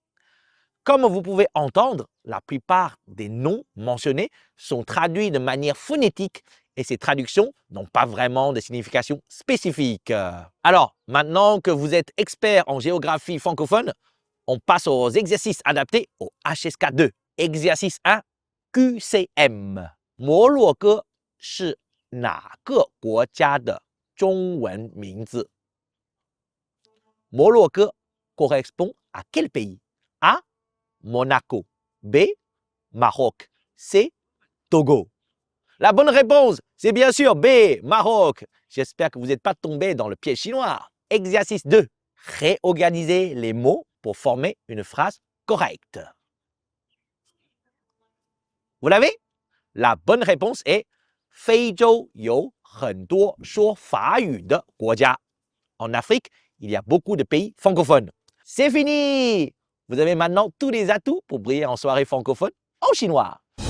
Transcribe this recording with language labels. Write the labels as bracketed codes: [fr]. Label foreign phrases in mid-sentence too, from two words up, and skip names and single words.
[fr] Comme vous pouvez entendre, la plupart des noms mentionnés sont traduits de manière phonétique et ces traductions n'ont pas vraiment de signification spécifique. Alors, maintenant que vous êtes expert en géographie francophone, on passe aux exercices adaptés au HSK2. Exercice 1, QCM. [zh] 摩洛哥是哪个国家的中文名字？ [fr] 摩洛哥 correspond à quel pays? A. Monaco. B. Maroc. C. Togo. La bonne réponse, c'est bien sûr B. Maroc. J'espère que vous n'êtes pas tombé dans le piège chinois. Exercice 2. Réorganiser les mots pour former une phrase correcte. Vous l'avez? La bonne réponse est [zh] 非洲有很多说法语的国家。 [fr] En Afrique, il y a beaucoup de pays francophones. C'est fini! Vous avez maintenant tous les atouts pour briller en soirée francophone en chinois.